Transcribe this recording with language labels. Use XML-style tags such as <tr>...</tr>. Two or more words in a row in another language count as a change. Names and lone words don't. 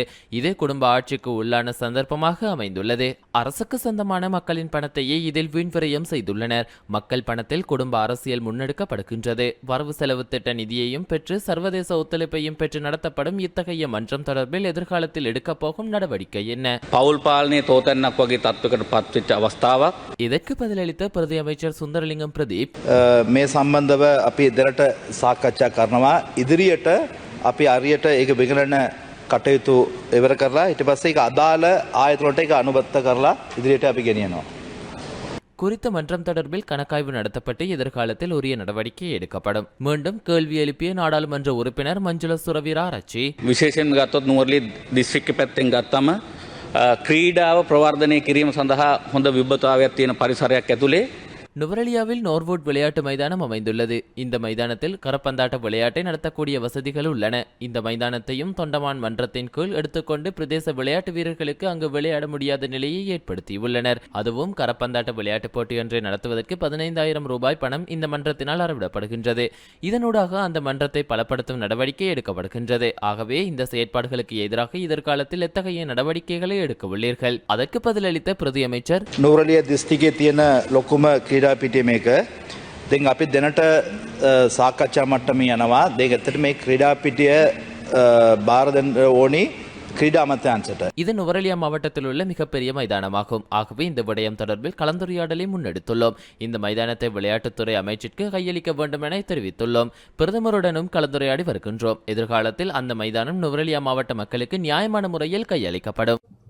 <ta>இது குடும்ப ஆட்சிக்கு உள்ளான சந்தர்ப்பமாக அமைந்துள்ளது. அரசுக்கு சொந்தமான மக்களின் பணத்தையே இதில் வீண்வரயம் செய்துள்ளனர். மக்கள் பணத்தில் குடும்ப அரசியல் முன்னெடுக்கப்படுகின்றது. வரவு செலவு திட்ட நிதியையும் பெற்று சர்வதேச ஒத்துழைப்பையும் பெற்று நடத்தப்படும் இத்தகைய மன்றம் தொடர்பில் எதிர்காலத்தில் எடுக்கப் போகும் நடவடிக்கை என்ன?</ta> <si>පවුල් පාලනය තෝතැන්නක් වගේ තත්වකට පත්වෙච්ච අවස්ථාවක්.</si> <ta>இதற்கு பதிலளித்த பிரதி அமைச்சர் சுந்தரலிங்கம் பிரதீப்</ta> <si>මේ සම්බන්ධව අපි දෙරට සාකච්ඡා කරනවා. ඉදිරියට අපි අරියට ඒක විගණන කටයුතු ඉවර කරලා ඊට පස්සේ ඒක අදාළ ආයතනවලට ඒක අනුබද්ධ කරලා ඉදිරියට අපි ගෙනියනවා.</si> <ta>குறித்த மன்றம் தொடர்பில் கணக்காய்வு நடத்தப்பட்டு எதிர்காலத்தில் உரிய நடவடிக்கை எடுக்கப்படும். மீண்டும் கேள்வி எழுப்பிய நாடாளுமன்ற உறுப்பினர் மஞ்சுள சுரவீர ஆராய்ச்சி</ta> <si>විශේෂයෙන් ගත්තොත් නුවරඑළිය දිස්ත්‍රික්ක පැත්තෙන් ගත්තම ක්‍රීඩාව ප්‍රවර්ධනය කිරීම සඳහා හොඳ විබ්බතාවයක් තියෙන පරිසරයක් ඇතුලේ</si> <ta>நுவரெலியாவில் நோர்வுட் விளையாட்டு மைதானம் அமைந்துள்ளது. இந்த மைதானத்தில் கரப்பந்தாட்ட விளையாட்டை நடத்தக்கூடிய வசதிகள் உள்ளன. இந்த மைதானத்தையும் தொண்டமான் மன்றத்தின் கீழ் எடுத்துக்கொண்டு பிரதேச விளையாட்டு வீரர்களுக்கு அங்கு விளையாட முடியாத நிலையை ஏற்படுத்தியுள்ளனர். அதுவும் கரப்பந்தாட்ட விளையாட்டுப் போட்டியொன்றை நடத்துவதற்கு 15,000 ரூபாய் பணம் இந்த மன்றத்தினால் அறவிடப்படுகின்றது. இதனூடாக அந்த மன்றத்தை பலப்படுத்தும் நடவடிக்கை எடுக்கப்படுகின்றது. ஆகவே இந்த செயற்பாடுகளுக்கு எதிராக எதிர்காலத்தில் எத்தகைய நடவடிக்கைகளை எடுக்கவுள்ளீர்கள்? அதற்கு பதிலளித்த பிரதி அமைச்சர்,</ta> <si>නූරලිය දිස්ත්‍රික්කයේ තියෙන ලොකුම ක්‍රීඩා පිටිය මේක. දැන් අපි දැනට සාකච්ඡා මට්ටමේ යනවා. දැන් ඇත්තට මේ ක්‍රීඩා පිටිය බාර දෙන්න ඕනි ක්‍රීඩා අමාත්‍යාංශයට.</si> <ta>இது நுவரெலியா மாவட்டத்தில் உள்ள மிகப்பெரிய மைதானமாகும். ஆகவே இந்த விடயம் தொடர்பில் கலந்துரையாடலை முன்னெடுத்துள்ளோம். இந்த மைதானத்தை விளையாட்டுத்துறை அமைச்சிற்கு கையளிக்க வேண்டும் என தெரிவித்துள்ளோம். பிரதமருடனும் கலந்துரையாடி வருகின்றோம். எதிர்காலத்தில் அந்த மைதானம் நுவரெலியா மாவட்ட மக்களுக்கு நியாயமான முறையில் கையளிக்கப்படும்.</ta>